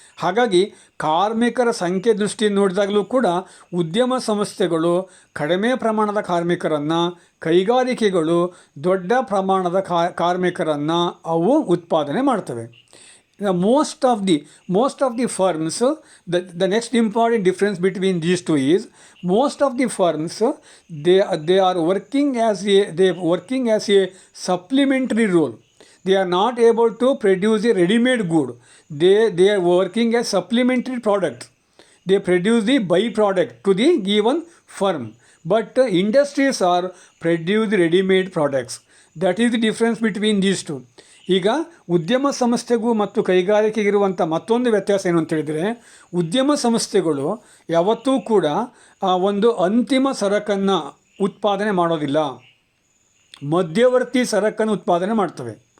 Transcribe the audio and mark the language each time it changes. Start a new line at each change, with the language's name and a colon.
Kannada: ಹಾಗಾಗಿ ಕಾರ್ಮಿಕರ ಸಂಖ್ಯೆ ದೃಷ್ಟಿಯಿಂದ ನೋಡಿದಾಗಲೂ ಕೂಡ ಉದ್ಯಮ ಸಂಸ್ಥೆಗಳು ಕಡಿಮೆ ಪ್ರಮಾಣದ ಕಾರ್ಮಿಕರನ್ನು, ಕೈಗಾರಿಕೆಗಳು ದೊಡ್ಡ ಪ್ರಮಾಣದ ಕಾರ್ಮಿಕರನ್ನು ಅವು ಉತ್ಪಾದನೆ ಮಾಡ್ತವೆ.
English: Most of the firms, the next important difference between these two is, most of the firms they are working as a supplementary role. They are not able to produce a ready-made good. They are working as supplementary product. They produce the byproduct to the given firm. But industries are produce ready-made products. That is the difference between these two.
Kannada: ಈಗ ಉದ್ಯಮ ಸಂಸ್ಥೆಗೂ ಮತ್ತು ಕೈಗಾರಿಕೆಗಿರುವಂಥ ಮತ್ತೊಂದು ವ್ಯತ್ಯಾಸ ಏನು ಅಂತ ಹೇಳಿದರೆ, ಉದ್ಯಮ ಸಂಸ್ಥೆಗಳು ಯಾವತ್ತೂ ಕೂಡ ಒಂದು ಅಂತಿಮ ಸರಕನ್ನು ಉತ್ಪಾದನೆ ಮಾಡೋದಿಲ್ಲ, ಮಧ್ಯವರ್ತಿ ಸರಕನ್ನು ಉತ್ಪಾದನೆ ಮಾಡ್ತವೆ.